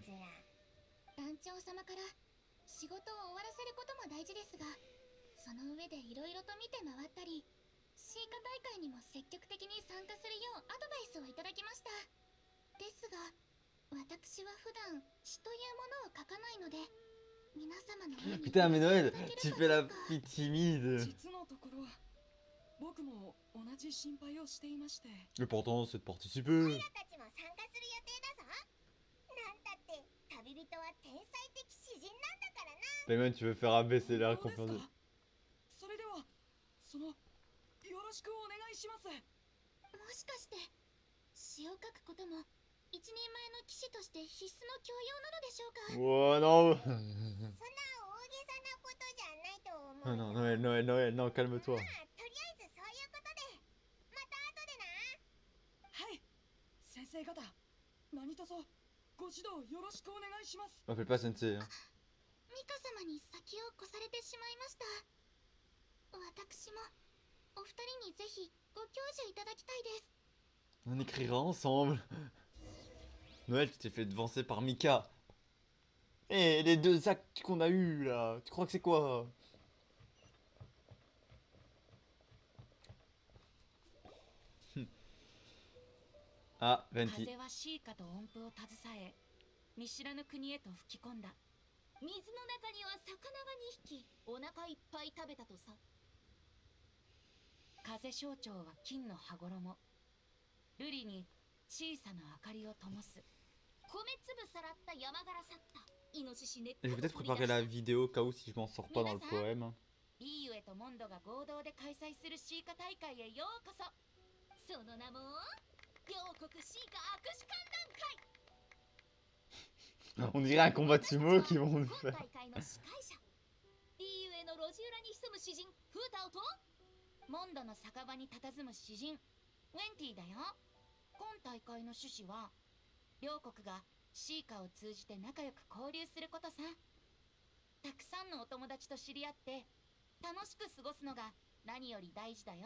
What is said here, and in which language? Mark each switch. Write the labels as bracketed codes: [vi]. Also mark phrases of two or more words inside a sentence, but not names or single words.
[ja] 団長様から仕事を終わらせることも大事ですが、その上でいろいろと見て回ったり、シーカ大会にも積極的に参加するようアドバイスをいただきました。ですが、私は普段詩というものを書かないので、皆様の上に [fr] Putain, mais Noël, tu fais la fille timide. [ja] 実のところ、僕も同じ心配をしていまして。 [fr] L'important, c'est de participer. [ja] たちも参加する予定だぞ。なんたって旅人は天才的詩人なんだからな。 [fr] Payman, tu veux faire abaisser la [ja] 本当です [fr] confiance. [ja] か？それでは、よろしくお願いします。もしかして詩を書くことも一人前の騎士として必須の教養なのでしょうか？ [fr] Oh non. [ja] そんな大げさなことじゃないと思う。 [fr] Non, Noël, Noël, Noël, non, calme-toi. [ja] とりあえずそういうことで、また後でな。はい、先生方、何卒ご指導よろしくお願いします。 [fr] M'appelle pas Sensei. Hein. [ja] ミミカ様に先を越されてしまいました。私もお二人にぜひご教授いただきたいです。 [fr] On écrira ensemble. Noël, tu t'es fait devancer par Mika. Eh, les deux actes qu'on a eu là, tu crois que c'est quoi? Ah, Venti. [ja] 風はシーカと音符を携え見知らぬ国へと吹き込んだ。水の中には魚が2匹お腹いっぱい食べたとさ。風象徴は金の羽衣。瑠璃に小さな明かりを灯す。米粒さらった山柄去ったイノシシ根っ [fr] Je [ja] こ [fr] vais [ja] と [fr] peut-être [ja] 取り出 [fr] préparer [ja] した [fr] la vidéo au cas où si je m'en sors pas dans le poème. hein. [ja] リーユエとモンドが合同で開催するシーカ大会へようこそ。その名も両国シーカ握手観覧会。 [fr] On dirait un combat de sumo qu'ils vont nous [ja] 今 [fr] faire. [ja] 大会の司会者リーユエの路地裏に潜む詩人フータオとモンドの酒場に佇む詩人ウェンティだよ。今大会の趣旨は両国がシーカを通じて仲良く交流することさ。たくさんのお友達と知り合って楽しく過ごすのが何より大事だよ。